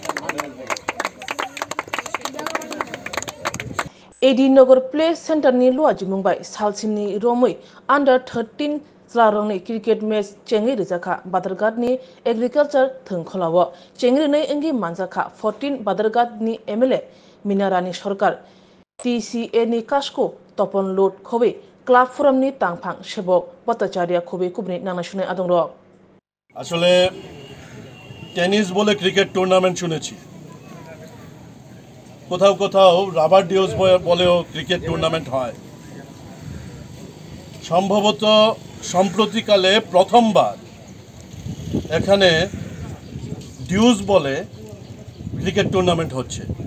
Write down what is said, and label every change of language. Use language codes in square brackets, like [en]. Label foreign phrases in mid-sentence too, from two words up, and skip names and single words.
[trp] एडीनगर प्ले सेंटर नि लुआजु मुंबाई सालसिनी रोमै अंडर 13 ज्लारंनि [en] cricket match [trp] चेंगि रिजाखा बादरगाट नि एग्रीकल्चर थंखलावो चेंगि नै इंगि मानजाखा 14 बादरगाट नि एमएलए मिनारानी सरकार टीसीए नि कास्को तपन लोड खबे क्लाब फोराम नि तांफां सेबक भट्टाचार्य खबे कुबनि नांनासुनाय आदंर [bn] আসলে টেনিস বলে [en] cricket tournament [bn] শুনেছি কোথাও কোথাও [en] rubber deuce [bn] বলেও [en] cricket tournament [bn] হয় সম্ভবত সম্প্রতিকালে প্রথমবার এখানে ডিউস বলে [en] cricket tournament [bn] হচ্ছে